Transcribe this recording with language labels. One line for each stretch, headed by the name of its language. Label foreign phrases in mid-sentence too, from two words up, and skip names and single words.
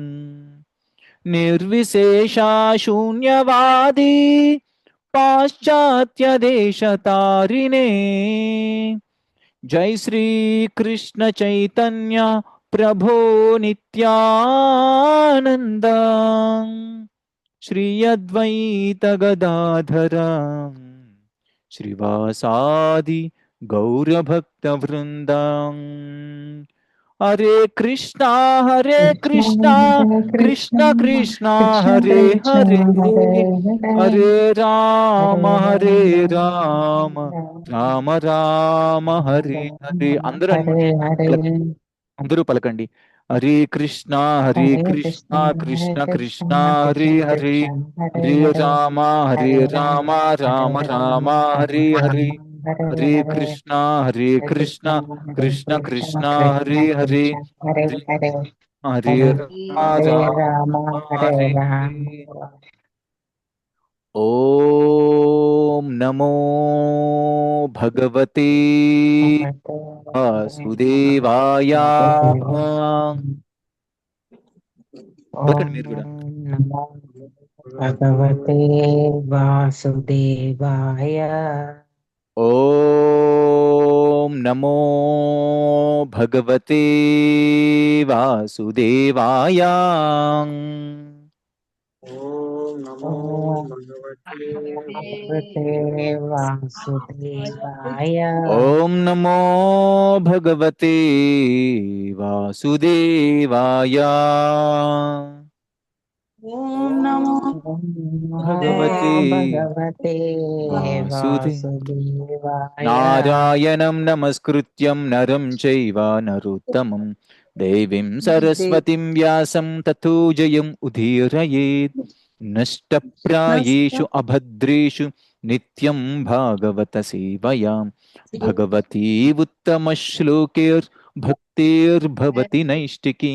Sanskrit: निर्विशेषा शून्यवादी पाश्चात्य देशतारिणे जय श्री कृष्ण चैतन्य प्रभो नित्यानंद श्री अद्वैत गदाधर श्रीवासादि गौरभक्तवृंद हरे कृष्णा Krishna, कृष्ण कृष्णा Krishna हरे हरे Krishna, Hare Hare, हरे Hare राम రామ హరే హరే Rama,
Telugu: అందరూ
Sanskrit: Hare
Telugu: పలకండి.
Sanskrit: Hare,
Telugu: అందరూ పలకండి
Sanskrit: హరే కృష్ణ Hare కృష్ణ Krishna, కృష్ణ Hare కృష్ణ Krishna, హరే Krishna హరే Krishna, హరే Hare Hare, రామ Hare రామ Rama, రామ Hare రామ Rama, హరే Rama హరే Rama, Hare హరే Hare, కృష్ణ Hare కృష్ణ Krishna, Hare కృష్ణ కృష్ణ Krishna, హరే Krishna హరే Krishna, Hare హరే Hare, హరే Hare రామ Hare రామ Rama, Hare హరే హరే Rama. ఓం నమో భగవతే వాసుదేవాయ.
Telugu: పలకండి మీరు కూడా.
Sanskrit: నమో భగవతే వాసుదేవాయ. ఓం నమో భగవతే వాసుదేవాయ. ఓం నమో ఓం భగవతే భగవతే వాసుదేవాయ. ఓం నమో భగవతే వాసుదేవాయ. ఓం నమో ఓం భగవతే భగవతే వాసుదే వాసుదేవాయ. నారాయణం నమస్కృత్యం నరం చైవ నరోత్తమం దేవీం సరస్వతిం వ్యాసం తతో జయం ఉదీరయేత్. నష్టప్రాయేషు అభద్రేషు నిత్యం భాగవత సేవయా భగవతీ ఉత్తమ శ్లోకైర్ భక్తిర్భవతి నైష్టికీ.